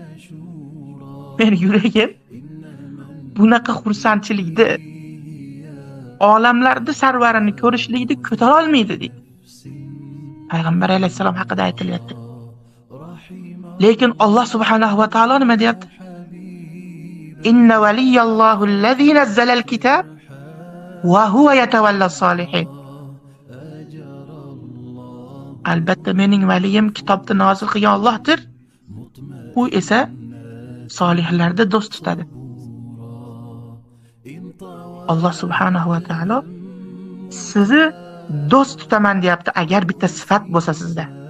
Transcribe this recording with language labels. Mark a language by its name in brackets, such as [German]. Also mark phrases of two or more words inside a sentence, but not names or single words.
[Uzbek] Meni yuragim bunaqa xursandchilikni, olamlarda sarvarini ko'rishlikni ko'tara olmaydi deydi. Payg'ambar alayhisalom haqida aytilyapti. Lekin Alloh [Arabic] سبحانه وتعالى [Uzbek] nima deyapti? [Arabic] إن ولي الله الذي نزل الكتاب وهو يتولى الصالحين. [Uzbek] Albatta mening valiyim kitobni nozil qilgan Allohdir. U esa solihlarda do'st tutadi. Alloh [Arabic] سبحانه وتعالى [Uzbek] sizni do'st tutaman deyapti agar bitta sifat bo'lsa sizda.